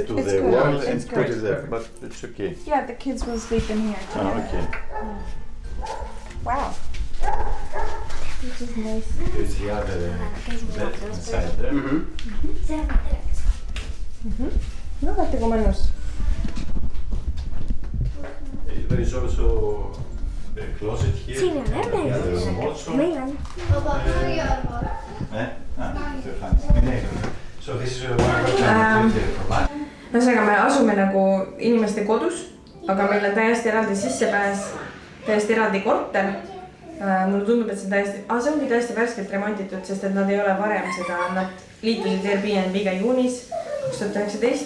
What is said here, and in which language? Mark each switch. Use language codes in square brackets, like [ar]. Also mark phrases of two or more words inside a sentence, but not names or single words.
[en] to the good. wall It's and put good. it there, but it's okay. Yeah, the kids will sleep in here. Oh, okay. Wow. This is nice. There's the other bed inside there. No, [et] vaata kui mõnus. [en] There is also the closet here. [et] Siin on [en] The other room also. [et] Meil on. [en] So this is one for [et] Ühesõnaga, me asume nagu inimeste kodus, aga meil on täiesti eraldi sissepääs, täiesti eraldi korter. Mulle tundub, et see ongi täiesti värskelt remonditud, sest et nad ei ole varem seda, nad liitusid Airbnb-ga juunis 2019.